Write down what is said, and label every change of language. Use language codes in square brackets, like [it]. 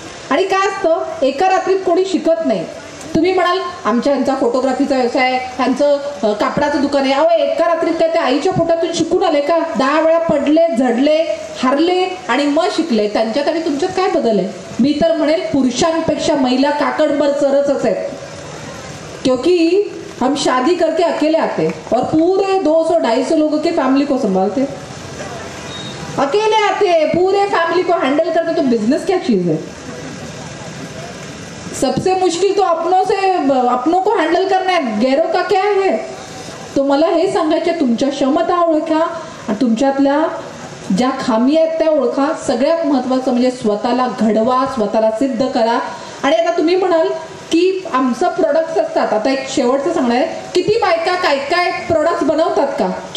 [mr] आणि काय असतं, एका रात्रीत कोणी शिकत नाही. तुम्ही म्हणाल आमच्या ह्यांचा फोटोग्राफीचा व्यवसाय, ह्यांचं कापडाचं दुकान आहे. अहो एका रात्रीत काय त्या आईच्या पोटातून शिकून आले का? 10 वेळा पडले, झडले, हरले आणि मग शिकले. त्यांच्यात आणि तुमच्यात काय बदल आहे? मी तर म्हणेल पुरुषांपेक्षा महिला काकडभर सरसच आहेत. [hi] क्योंकि हम शादी करके अकेले आते और पूरे 200-250 लोगों के फैमिली को संभालते. अकेले आते, पूरे फैमिली को हैंडल करते. तो बिजनेस क्या चीज है? सबसे मुश्किल तो अपनों को हैंडल करना है, गैरों का क्या है? [mr] तो मला हे सांगायचं, तुमच्या क्षमता ओळखा आणि तुमच्यातल्या ज्या खामी आहेत त्या ओळखा. सगळ्यात महत्त्वाचं म्हणजे स्वतःला घडवा, स्वतःला सिद्ध करा. आणि आता तुम्ही म्हणाल की आमचं प्रोडक्ट्स असतात, आता एक शेवटचं सांगणार आहे, किती बायका काय काय प्रोडक्ट्स बनवतात का?